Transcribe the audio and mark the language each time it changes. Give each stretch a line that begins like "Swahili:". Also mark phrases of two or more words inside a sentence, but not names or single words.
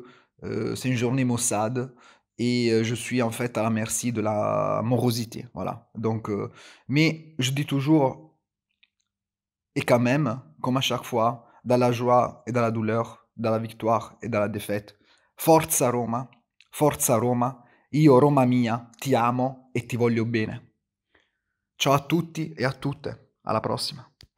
French: C'est une journée maussade. Et je suis en fait à la merci de la morosité. Voilà. Donc, mais je dis toujours, et quand même, comme à chaque fois, dans la joie et dans la douleur, dans la victoire et dans la défaite,
Italian: Forza Roma, io Roma mia, ti amo e ti voglio bene. Ciao a tutti e a tutte, alla prossima.